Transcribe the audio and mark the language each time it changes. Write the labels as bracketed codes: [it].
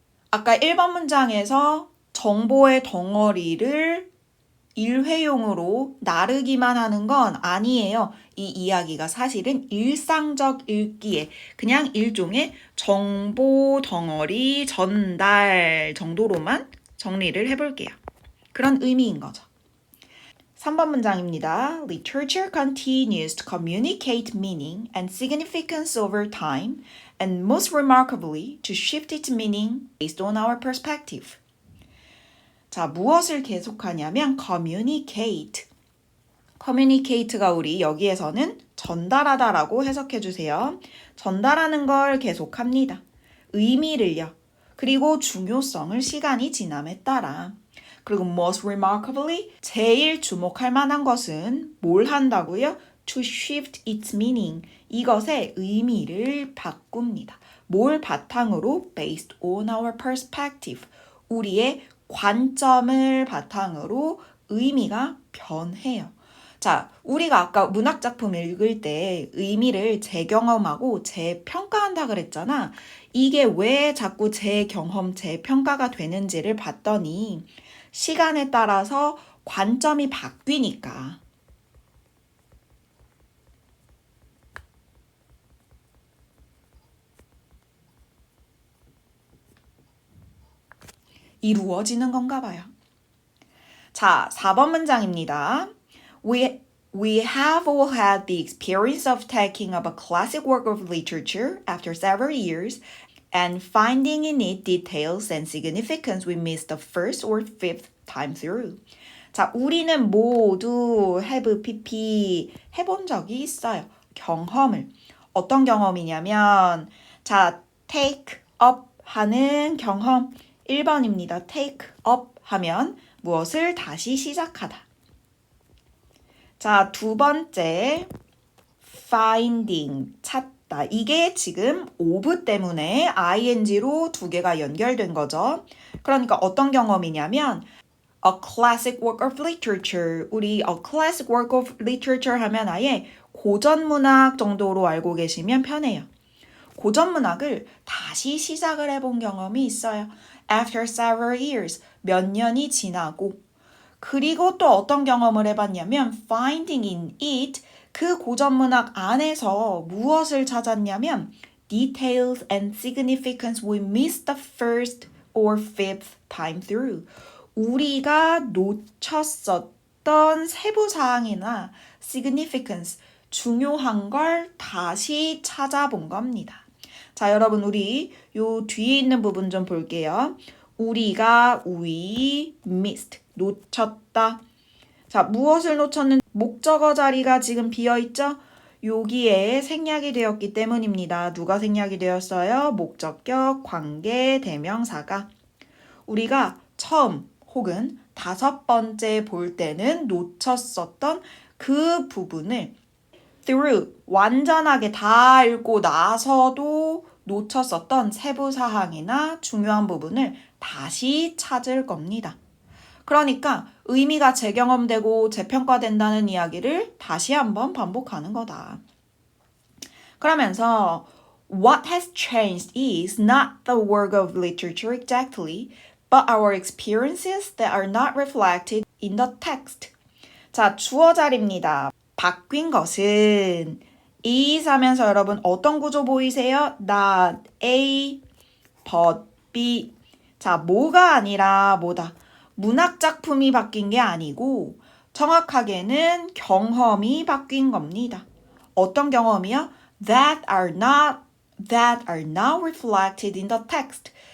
[ko] 아까 1번 문장에서 정보의 덩어리를 일회용으로 나르기만 하는 건 아니에요. 이 이야기가 사실은 일상적 읽기에 그냥 일종의 정보 덩어리 전달 정도로만 정리를 해볼게요. 그런 의미인 거죠. 3번 문장입니다. [en] Literature continues to communicate meaning and significance over time and most remarkably to shift its meaning based on our perspective. [ko] 자, 무엇을 계속하냐면 communicate. communicate가 우리 여기에서는 전달하다라고 해석해 주세요. 전달하는 걸 계속합니다. 의미를요. 그리고 중요성을 시간이 지남에 따라. 그리고 [en] most remarkably [ko] 제일 주목할 만한 것은 뭘 한다고요? [en] To shift its meaning. [ko] 이것의 의미를 바꿉니다. 뭘 바탕으로? [en] Based on our perspective. [ko] 우리의 관점을 바탕으로 의미가 변해요. 자, 우리가 아까 문학작품 읽을 때 의미를 재경험하고 재평가한다 그랬잖아. 이게 왜 자꾸 재경험, 재평가가 되는지를 봤더니 시간에 따라서 관점이 바뀌니까. 이루어지는 건가 봐요. 자, 4번 문장입니다. We have all had the experience of taking up a classic work of literature after several years and finding in it details and significance we missed the first or fifth time through. 자, 우리는 모두 have pp 해본 적이 있어요. 경험을. 어떤 경험이냐면 자, take up 하는 경험 1번입니다. take up 하면 무엇을 다시 시작하다. 자, 두 번째 finding 찾다. 이게 지금 of 때문에 ing로 두 개가 연결된 거죠. 그러니까 어떤 경험이냐면 [en] a classic work of literature. [ko] 우리 [en] a classic work of literature [ko] 하면 아예 고전문학 정도로 알고 계시면 편해요. 고전문학을 다시 시작을 해본 경험이 있어요. [en] After several years, [ko] 몇 년이 지나고 그리고 또 어떤 경험을 해봤냐면 [en] finding in it, [ko] 그 고전문학 안에서 무엇을 찾았냐면 [en] details and significance we missed the first or fifth time through. [ko] 우리가 놓쳤었던 세부사항이나 significance, 중요한 걸 다시 찾아본 겁니다. 자, 여러분 우리 요 뒤에 있는 부분 좀 볼게요. 우리가 [en] we missed, [ko] 놓쳤다. 자, 무엇을 놓쳤는지 목적어 자리가 지금 비어있죠? 여기에 생략이 되었기 때문입니다. 누가 생략이 되었어요? 목적격, 관계, 대명사가. 우리가 처음 혹은 다섯 번째 볼 때는 놓쳤었던 그 부분을 through, 완전하게 다 읽고 나서도 놓쳤었던 세부사항이나 중요한 부분을 다시 찾을 겁니다. 그러니까 의미가 재경험되고 재평가된다는 이야기를 다시 한번 반복하는 거다. 그러면서 [en] what has changed is not the work of literature exactly, but our experiences that are not reflected in the text. [ko] 자, 주어 자리입니다. 바뀐 것은 is 하면서 여러분 어떤 구조 보이세요? [en] not A, but B. [ko] 자, 뭐가 아니라 뭐다? 문학 작품이 바뀐 게 아니고 정확하게는 경험이 바뀐 겁니다. 어떤 경험이요? [en] that are not reflected in the text.